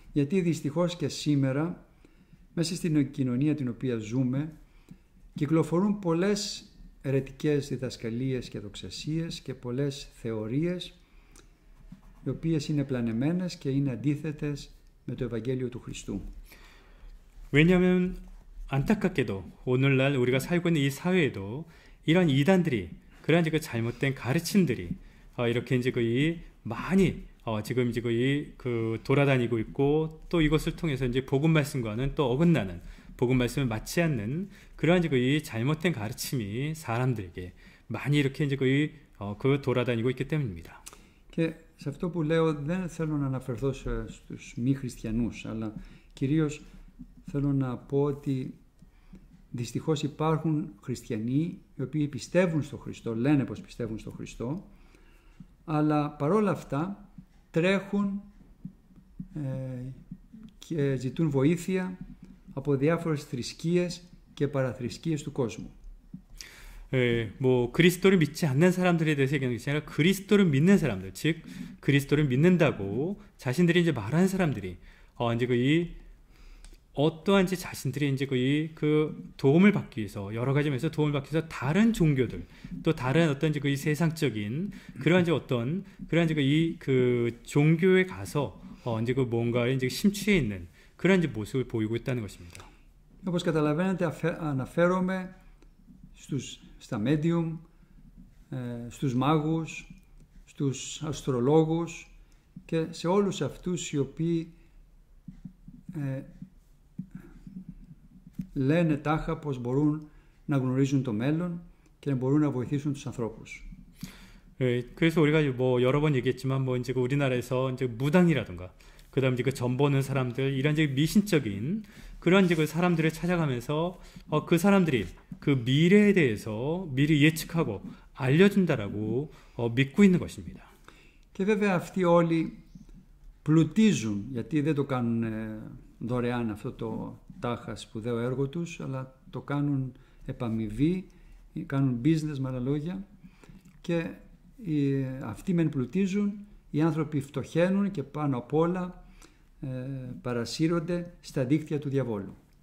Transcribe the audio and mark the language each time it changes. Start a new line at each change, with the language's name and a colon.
Greek: Γιατί δυστυχώς και σήμερα μέσα στην κοινωνία την οποία ζούμε κυκλοφορούν πολλές αιρετικές διδασκαλίες και δοξασίες και πολλές θεωρίες οι οποίες είναι πλανεμένες και είναι αντίθετες με το Ευαγγέλιο του Χριστού.
Korean: 왜냐하면 안타깝게도 오늘날 우리가 살고 있는 이 사회에도 이런 이단들이 그런 그 잘못된 가르침들이 이렇게 이제 거의 많이 지금 이제 거의 그 돌아다니고 있고 또 이것을 통해서 이제 복음 말씀과는 또 어긋나는 복음 말씀을 맞지 않는 그러한 이제 거의 잘못된 가르침이 사람들에게 많이 이렇게 이제 거의 그 돌아다니고 있기 때문입니다.
Greek: Και σε αυτό που λέω δεν θέλω να αναφερθώ στους μη χριστιανούς, αλλά κυρίως θέλω να πω ότι δυστυχώς υπάρχουν χριστιανοί οι οποίοι πιστεύουν στο Χριστό, λένε πως πιστεύουν στο Χριστό, αλλά παρόλα αυτά τρέχουν και ζητούν βοήθεια από διάφορες θρησκείες και παραθρησκείες του κόσμου.
Korean: 뭐 그리스도를 믿지 않는 사람들에 대해서 얘기하는 것이 아니라 그리스도를 믿는 사람들, 즉 그리스도를 믿는다고 자신들이 이제 말하는 사람들이 이제 이 어떠한 이제 자신들이 이제 그 도움을 받기 위해서 여러 가지 면에서 도움을 받기 위해서 다른 종교들 또 다른 어떤 이제 이 세상적인 그러한 이제 어떤 그러한 이제 그 종교에 가서 이제 그 뭔가에 이제 심취해 있는 그런 이제 모습을 보이고 있다는 것입니다.
Greek: Όπως καταλαβαίνετε αναφέρομαι στα medium, στους μάγους, στους αστρολόγους και σε όλους αυτούς οι οποίοι λένε τάχα πως μπορούν να γνωρίζουν το μέλλον και μπορούν να βοηθήσουν τους ανθρώπους.
Korean: 그래서 우리가 뭐 여러 번 얘기했지만 뭐 이제 우리나라에서 이제 무당이라든가 그다음 이제 그 점 보는 사람들 이런 이제 미신적인 그런 이제 그 사람들을 찾아가면서 그 사람들이 그 미래에 대해서 미리 예측하고 알려준다라고 믿고 있는 것입니다.
Greek: Και βέβαια αυτοί όλοι πλουτίζουν, γιατί δεν το κάνουν δωρεάν αυτό το τάχα σπουδαίο έργο τους, αλλά το κάνουν επαμοιβή, κάνουν business με άλλα λόγια, και αυτοί μεν πλουτίζουν, οι άνθρωποι φτωχαίνουν και πάνω απ' όλα παρασύρονται στα δίκτυα του διαβόλου.